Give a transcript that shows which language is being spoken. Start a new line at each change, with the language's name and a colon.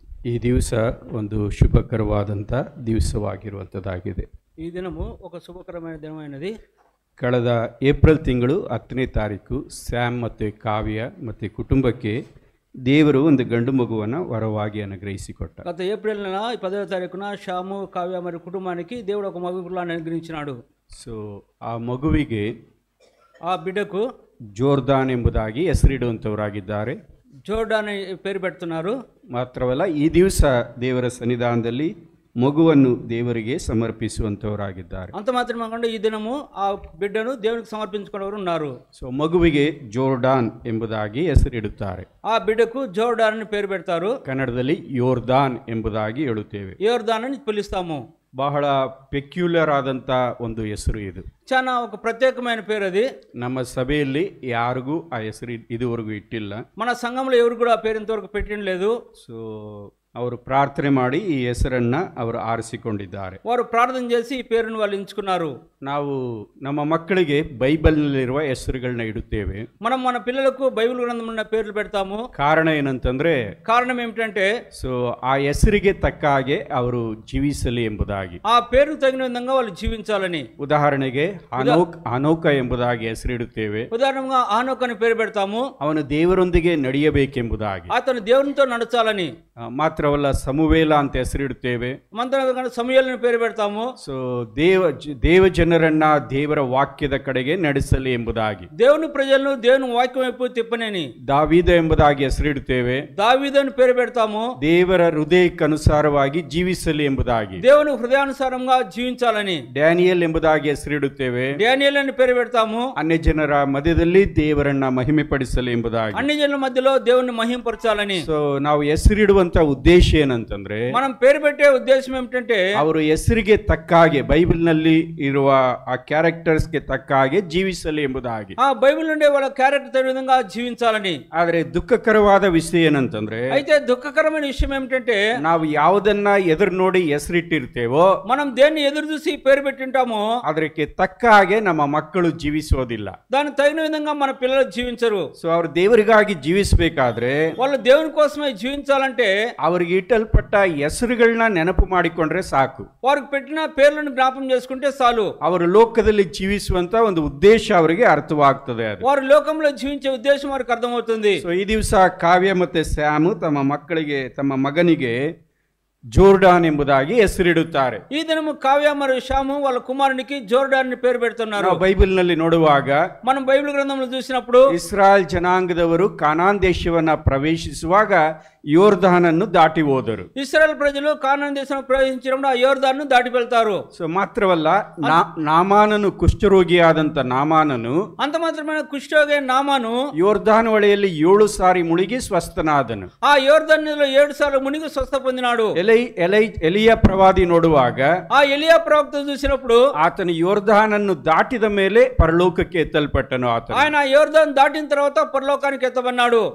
Kannada: ಈ ದಿವಸ ಒಂದು ಶುಭಕರವಾದಂಥ ದಿವಸವಾಗಿರುವಂಥದ್ದಾಗಿದೆ.
Telugu: ಈ ದಿನವು ఒక ಶುಭಕರమైన ದಿನమైనది.
Kannada: ಕಳೆದ ಏಪ್ರಿಲ್ ತಿಂಗಳು 10ನೇ ತಾರೀಕು ಸ್ಯಾಮ್ ಮತ್ತು ಕಾವ್ಯ ಮತ್ತು ಕುಟುಂಬಕ್ಕೆ ದೇವರು ಒಂದು ಗಂಡು ಮಗುವನ್ನು ವರವಾಗಿ ಅನುಗ್ರಹಿಸಿಕೊಟ್ಟ.
Telugu: గత ఏప్రిల్ నెల 10వ తారీఖున శ్యాము కావ్య మరియు కుటుంబానికి దేవుడు ఒక మగుపిల్లాన్ని అనుగ్రహించినాడు.
Kannada: ಸೊ ಆ ಮಗುವಿಗೆ
Telugu: ఆ బిడ్డకు
Kannada: ಜೋರ್ದಾನ್ ಎಂಬುದಾಗಿ ಹೆಸರಿಡುವಂಥವರಾಗಿದ್ದಾರೆ.
Telugu: ಜೋರ್ಡಾನ್ పేరు పెడుతున్నారు.
Kannada: ಮಾತ್ರವಲ್ಲ, ಈ ದಿವಸ ದೇವರ ಸನ್ನಿಧಾನದಲ್ಲಿ ಮಗುವನ್ನು ದೇವರಿಗೆ ಸಮರ್ಪಿಸುವಂಥವರಾಗಿದ್ದಾರೆ.
Telugu: అంత మాత్రమే కాకుండా ఈ దినము ఆ బిడ్డను దేవునికి సమర్పించుకునేవారు ఉన్నారు.
Kannada: ಸೊ ಮಗುವಿಗೆ ಜೋರ್ಡಾನ್ ಎಂಬುದಾಗಿ ಹೆಸರಿಡುತ್ತಾರೆ.
Telugu: ఆ బిడ్డకు జోర్డాన్ అని పేరు పెడతారు.
Kannada: ಕನ್ನಡದಲ್ಲಿ ಯೋರ್ದಾನ್ ಎಂಬುದಾಗಿ ಹೇಳುತ್ತೇವೆ.
Telugu: యోర్దాన్ అని పిలుస్తాము.
Kannada: ಬಹಳ ಪೆಕ್ಯುಲರ್ ಆದಂಥ ಒಂದು ಹೆಸರು ಇದು.
Telugu: చాలా ఒక ప్రత్యేకమైన పేరు అది.
Kannada: ನಮ್ಮ ಸಭೆಯಲ್ಲಿ ಯಾರಿಗೂ ಆ ಹೆಸರು ಇದುವರೆಗೂ ಇಟ್ಟಿಲ್ಲ.
Telugu: మన సంఘంలో ఎవరు కూడా ఆ పేరు ఇంతవరకు పెట్టడం లేదు.
Kannada: ಸೊ ಅವರು ಪ್ರಾರ್ಥನೆ ಮಾಡಿ ಈ ಹೆಸರನ್ನ ಅವರು ಆರಿಸಿಕೊಂಡಿದ್ದಾರೆ.
Telugu: వారు ప్రార్థన చేసి ఈ పేరును వాళ్ళు ఎంచుకున్నారు.
Kannada: ನಾವು ನಮ್ಮ ಮಕ್ಕಳಿಗೆ ಬೈಬಲ್ನಲ್ಲಿರುವ ಹೆಸರುಗಳನ್ನ ಇಡುತ್ತೇವೆ.
Telugu: మనం మన పిల్లలకు బైబిల్ గ్రంథం ఉన్న పేర్లు పెడతాము.
Kannada: ಕಾರಣ ಏನಂತಂದ್ರೆ,
Telugu: కారణం ఏమిటంటే
Kannada: ಸೊ ಆ ಹೆಸರಿಗೆ ತಕ್ಕ ಹಾಗೆ ಅವರು ಜೀವಿಸಲಿ ಎಂಬುದಾಗಿ.
Telugu: ఆ పేరుకు తగిన విధంగా వాళ్ళు జీవించాలని.
Kannada: ಉದಾಹರಣೆಗೆ ಅನೋಕ ಎಂಬುದಾಗಿ ಹೆಸರಿಡುತ್ತೇವೆ.
Telugu: ఉదాహరణగా ఆనోక్ అని పేరు పెడతాము.
Kannada: ಅವನು ದೇವರೊಂದಿಗೆ ನಡೆಯಬೇಕೆಂಬುದಾಗಿ.
Telugu: అతను దేవునితో నడచాలని.
Kannada: ಮಾತ್ರವಲ್ಲ, ಸಮುವೇಲ ಅಂತ ಹೆಸರಿಡುತ್ತೇವೆ.
Telugu: మంత్ర సమూయేలుని పేరు పెడతాము.
Kannada: ಸೊ ದೇವ ಜನರನ್ನ ದೇವರ ವಾಕ್ಯದ ಕಡೆಗೆ ನಡೆಸಲಿ ಎಂಬುದಾಗಿ.
Telugu: దేవుని ప్రజలను దేవుని వాక్యం వైపు తిప్పనేని.
Kannada: ದಾವೀದ ಎಂಬುದಾಗಿ ಹೆಸರಿಡುತ್ತೇವೆ.
Telugu: దావీదు అని పేరు పెడతాము.
Kannada: ದೇವರ ಹೃದಯಕ್ಕನುಸಾರವಾಗಿ ಜೀವಿಸಲಿ ಎಂಬುದಾಗಿ.
Telugu: దేవుని హృదయానుసారంగా జీవించాలని.
Kannada: ಡ್ಯಾನಿಯಲ್ ಎಂಬುದಾಗಿ ಹೆಸರಿಡುತ್ತೇವೆ.
Telugu: డానియేల్ అని పేరు పెడతాము.
Kannada: ಅನ್ಯ ಜನರ ಮಧ್ಯದಲ್ಲಿ ದೇವರನ್ನ ಮಹಿಮೆಪಡಿಸಲಿ ಎಂಬುದಾಗಿ.
Telugu: అన్ని జనుల మధ్యలో దేవుని మహింపరచాలని.
Kannada: ಸೊ ನಾವು ಹೆಸರಿಡುವಂತ ಉದ್ದೇಶ ಏನಂತಂದ್ರೆ,
Telugu: మనం పేరు పెట్టే ఉద్దేశం ఏమిటంటే,
Kannada: ಅವರು ಹೆಸರಿಗೆ ತಕ್ಕ ಹಾಗೆ ಬೈಬಲ್ ನಲ್ಲಿ ಇರುವ ಆ ಕ್ಯಾರೆಕ್ಟರ್ಸ್ ಗೆ ತಕ್ಕ ಹಾಗೆ ಜೀವಿಸಲಿ ಎಂಬುದಾಗಿ.
Telugu: ఆ బైబిల్ నుండి వాళ్ళ క్యారెక్టర్ విధంగా జీవించాలని.
Kannada: ಆದ್ರೆ ದುಃಖಕರವಾದ ವಿಷಯ ಏನಂತಂದ್ರೆ,
Telugu: అయితే దుఃఖకరమైన విషయం ఏమిటంటే,
Kannada: ನಾವು ಯಾವುದನ್ನ ಎದುರು ನೋಡಿ ಹೆಸರಿಟ್ಟಿರ್ತೇವೋ,
Telugu: మనం దేన్ని ఎదురు చూసి పేరు పెట్టింటామో
Kannada: ಅದಕ್ಕೆ ತಕ್ಕ ಹಾಗೆ ನಮ್ಮ ಮಕ್ಕಳು ಜೀವಿಸೋದಿಲ್ಲ.
Telugu: దానికి తగిన విధంగా మన పిల్లలు జీవించరు.
Kannada: ಸೊ ಅವರು ದೇವರಿಗಾಗಿ ಜೀವಿಸಬೇಕಾದ್ರೆ,
Telugu: వాళ్ళు దేవుని కోసమే జీవించాలంటే
Kannada: ಅವರಿಗೆ ಇಟ್ಟಲ್ಪಟ್ಟ ಹೆಸರುಗಳನ್ನ ನೆನಪು ಮಾಡಿಕೊಂಡ್ರೆ ಸಾಕು.
Telugu: వారికి పెట్టిన పేర్లను జ్ఞాపకం చేసుకుంటే చాలు.
Kannada: ಅವರು ಲೋಕದಲ್ಲಿ ಜೀವಿಸುವಂತ ಒಂದು ಉದ್ದೇಶ ಅವರಿಗೆ ಅರ್ಥವಾಗ್ತದೆ. ಅದು
Telugu: వారు లోకంలో జీవించే ఉద్దేశం వారికి అర్థమవుతుంది.
Kannada: ಸೊ ಈ ದಿವಸ ಕಾವ್ಯ ಮತ್ತೆ ಸ್ಯಾಮ್ ತಮ್ಮ ಮಗನಿಗೆ ಜೋರ್ಡಾನ್ ಎಂಬುದಾಗಿ ಹೆಸರಿಡುತ್ತಾರೆ.
Telugu: ఈ దినము కావ్య మరియు శ్యాము వాళ్ళ కుమారునికి జోర్డాన్ అని పేరు పెడుతున్నారు.
Kannada: ಬೈಬಲ್ ನಲ್ಲಿ ನೋಡುವಾಗ
Telugu: మనం బైబిల్ గ్రంథంలో చూసినప్పుడు
Kannada: ಇಸ್ರಾಯೇಲ್ ಜನಾಂಗದವರು ಕಾನಾನ್ ದೇಶವನ್ನ ಪ್ರವೇಶಿಸುವಾಗ ಯೋರ್ದಾನನ್ನು ದಾಟಿ ಹೋದರು.
Telugu: ఇశ్రాయేల్ ప్రజలు కానాన్ దేశం ప్రవేశించినప్పుడు ఆ యోర్దాను దాటి వెళ్తారు.
Kannada: ಸೊ ಮಾತ್ರವಲ್ಲ, ನಾಮಾನನು ಕುಷ್ಠರೋಗಿಯಾದಂತ ನಾಮಾನನು,
Telugu: అంత మాత్రమే కుష్ఠరోగి నామాను
Kannada: ಯೋರ್ದಾನ್ ಹೊಳೆಯಲ್ಲಿ 7 ಸಾರಿ ಮುಳುಗಿ ಸ್ವಸ್ಥನಾದನು.
Telugu: ఆ యోర్దాన్ నదిలో 7 సార్లు మునిగి స్వస్థ పొందినాడు.
Kannada: ಎಲಿಯ ಪ್ರವಾದಿ ನೋಡುವಾಗ
Telugu: ఆ ఎలియా ప్రవక్త చూసినప్పుడు
Kannada: ಆತನು ಯೋರ್ದಾನನ್ನು ದಾಟಿದ ಮೇಲೆ ಪರಲೋಕಕ್ಕೆ ಎತ್ತಲ್ಪಟ್ಟನು.
Telugu: ఆయన యోర్దాన్ దాటిన తర్వాత పరలోకానికి ఎత్తబడినాడు.